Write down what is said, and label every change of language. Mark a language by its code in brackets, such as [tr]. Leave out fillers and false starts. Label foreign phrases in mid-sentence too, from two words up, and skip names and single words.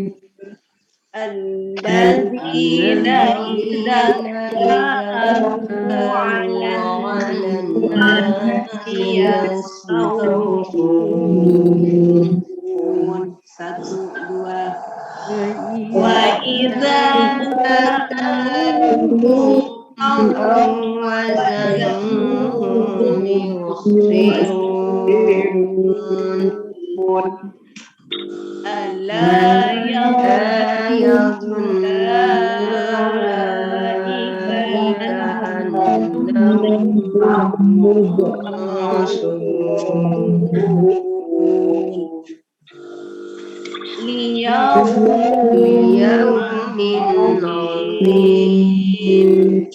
[ar] الذين إذا اكتالوا على الناس يستوفون. 1, 2. وإذا كالوهم أو وزنهم يخسرون ألا يظن أولئك أنهم مبعوثون ليوم عظيم